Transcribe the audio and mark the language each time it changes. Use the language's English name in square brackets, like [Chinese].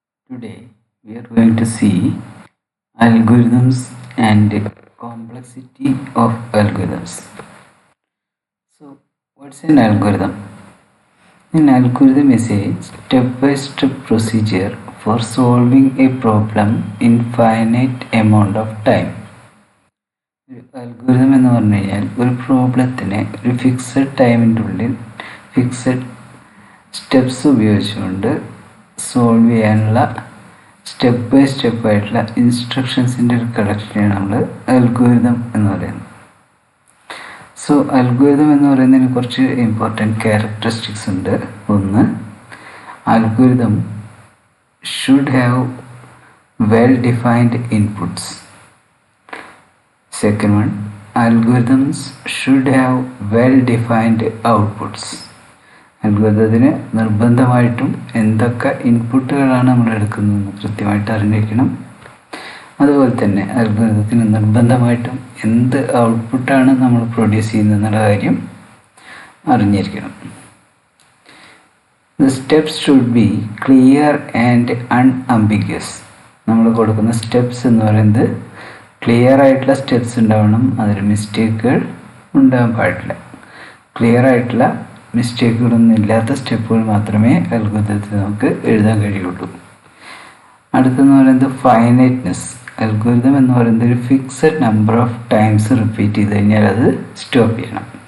[English] Today we are going to see algorithms and complexity of algorithms. So, what's an algorithm? An algorithm is a step-by-step procedure for solving a problem in finite amount of time. [Malayalam] ഒരു algorithm എന്ന് പറഞ്ഞു കഴിഞ്ഞാൽ ഒരു പ്രോബ്ലത്തിനെ ഒരു fixed ടൈമിൻ്റെ ഉള്ളിൽ fixed steps ഉപയോഗിച്ചുകൊണ്ട് solve ചെയ്യാനുള്ള സ്റ്റെപ്പ് ബൈ സ്റ്റെപ്പ് ആയിട്ടുള്ള ഇൻസ്ട്രക്ഷൻസിൻ്റെ ഒരു കളക്ഷനെയാണ് നമ്മൾ അൽഗോരിതം എന്ന് പറയുന്നത്. സോ അൽഗോരിതം എന്ന് പറയുന്നതിന് കുറച്ച് ഇമ്പോർട്ടൻറ്റ് ക്യാരക്ടറിസ്റ്റിക്സ് ഉണ്ട്. [English] ഒന്ന്, algorithm should have well defined inputs. Second one, algorithms should have well-defined outputs. [Malayalam] അൽഗോരിതത്തിന് നിർബന്ധമായിട്ടും എന്തൊക്കെ ഇൻപുട്ടുകളാണ് നമ്മൾ എടുക്കുന്നതെന്ന് കൃത്യമായിട്ട് അറിഞ്ഞിരിക്കണം. അതുപോലെ തന്നെ അൽഗോരിതത്തിന് നിർബന്ധമായിട്ടും എന്ത് ഔട്ട്പുട്ടാണ് നമ്മൾ പ്രൊഡ്യൂസ് ചെയ്യുന്നതെന്നുള്ള കാര്യം അറിഞ്ഞിരിക്കണം. [English] The steps should be clear and unambiguous. [Malayalam] നമ്മൾ കൊടുക്കുന്ന സ്റ്റെപ്സ് എന്ന് പറയുന്നത് ക്ലിയർ ആയിട്ടുള്ള സ്റ്റെപ്സ് ഉണ്ടാവണം. അതിൽ മിസ്റ്റേക്കുകൾ ഉണ്ടാകാൻ പാടില്ല. ക്ലിയർ ആയിട്ടുള്ള മിസ്റ്റേക്കുകളൊന്നും ഇല്ലാത്ത സ്റ്റെപ്പുകൾ മാത്രമേ അൽഗോരിതത്തിൽ നമുക്ക് എഴുതാൻ കഴിയുള്ളൂ. അടുത്തെന്ന് പറയുന്നത് ഫൈനൈറ്റ്നെസ്. അൽഗോരിതം എന്ന് പറയുന്നത് ഒരു fixed number of times repeat ചെയ്ത് കഴിഞ്ഞാൽ അത് സ്റ്റോപ്പ് ചെയ്യണം.